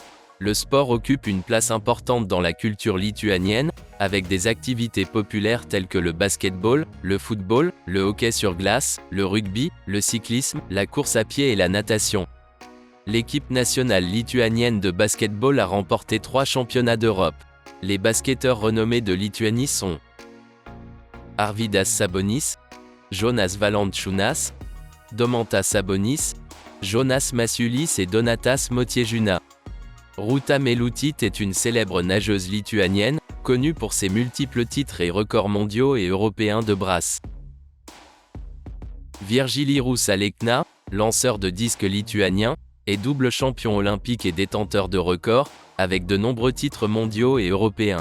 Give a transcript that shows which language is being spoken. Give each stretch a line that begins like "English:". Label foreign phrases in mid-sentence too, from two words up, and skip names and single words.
French: Le sport occupe une place importante dans la culture lituanienne, avec des activités populaires telles que le basketball, le football, le hockey sur glace, le rugby, le cyclisme, la course à pied et la natation. L'équipe nationale lituanienne de basketball a remporté 3 championnats d'Europe. Les basketteurs renommés de Lituanie sont Arvydas Sabonis, Jonas Valančiūnas, Domantas Sabonis, Jonas Masiulis et Donatas Motiejūnas. Rūta Meilutytė est une célèbre nageuse lituanienne, connue pour ses multiples titres et records mondiaux et européens de brasse. Virgilijus Alekna, lanceur de disques lituanien, est double champion olympique et détenteur de records, avec de nombreux titres mondiaux et européens.